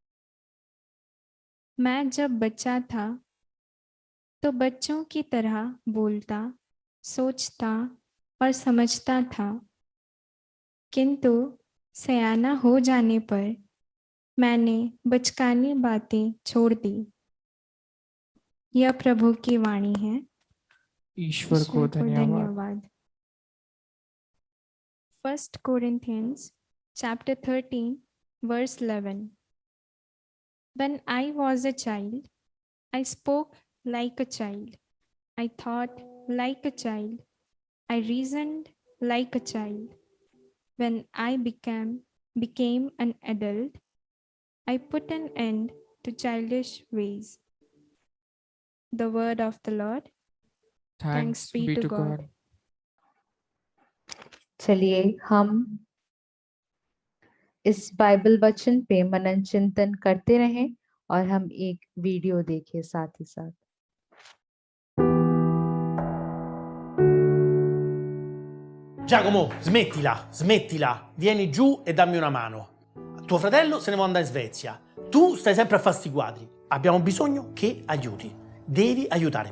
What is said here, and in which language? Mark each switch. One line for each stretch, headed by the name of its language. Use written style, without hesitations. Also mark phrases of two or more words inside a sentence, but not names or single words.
Hindi: मैं जब बच्चा था तो बच्चों की तरह बोलता, सोचता और समझता था, किंतु सयाना हो जाने पर मैंने बचकानी बातें छोड़ दी। यह प्रभु की वाणी है। ईश्वर को धन्यवाद।
English: 1 Corinthians chapter 13 verse 11. When I was a child, I spoke like a child. I thought like a child. I reasoned like a child. When I became an adult, I put an end to childish ways. The word of the Lord. Thanks be to God.
Hindi: चलिए हम इस बाइबल वचन पे मनन चिंतन करते रहें और हम एक वीडियो देखें साथ ही साथ।
Italian: Giacomo, smettila, vieni giù e dammi una mano. Tuo fratello se ne vuole andare in Svezia. Tu stai sempre a fare sti quadri. Abbiamo bisogno che aiuti. Devi aiutare.